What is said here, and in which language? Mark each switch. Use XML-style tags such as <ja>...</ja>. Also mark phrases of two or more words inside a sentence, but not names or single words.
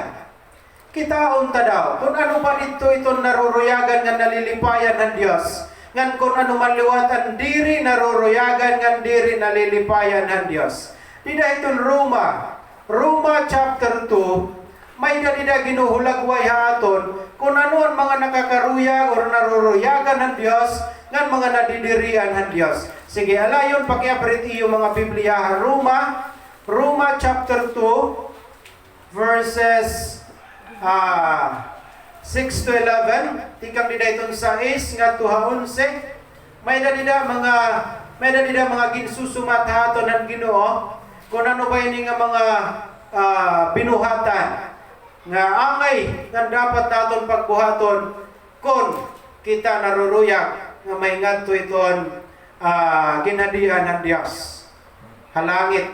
<war>Kitaon ta daw, kung ano ba dito iton naruruyagan nga nalilipayan ng Dios, ngan kung ano man liwatan diri naruruyagan nga diri nalilipayan ng Dios. Dida iton Roma chapter 2, may dida ginuhulagway haton kung ano ang mga nakakaruyag or naruruyagan ng Dios ngan mga nadidirian ng Dios. Sige, alayon pakiabrit iyo mga Biblia.</war> <en>Roma chapter 2 verses 6 to 11.</en> <war>Tikang dida iton 6 nga 11. May dida mga ginsusumat haton ng Ginoo kung ano ba ini nga mga binuhatan nga angay nga dapat naton pagbuhaton kung kita naruruyag nga may ngadto iton ginhadian ng Dios halangit.</war>